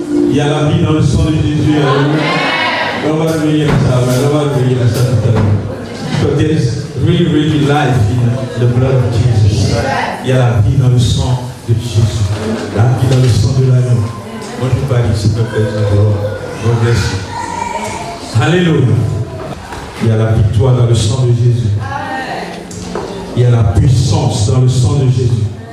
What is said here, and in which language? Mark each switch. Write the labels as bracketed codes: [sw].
[fr] Il y a la vie dans le sang de Jésus. On va revenir à ça. On va revenir à ça tout à l'heure. [en] Because there is really life in the blood of Jesus. [fr] Il y a la vie dans le sang de Jésus. La vie dans le sang de l'agneau. Moi je parle ici, me plaît. [en] God bless you. [fr] Alléluia. Il y a la victoire dans le sang de Jésus. Il y a la puissance dans le sang de Jésus.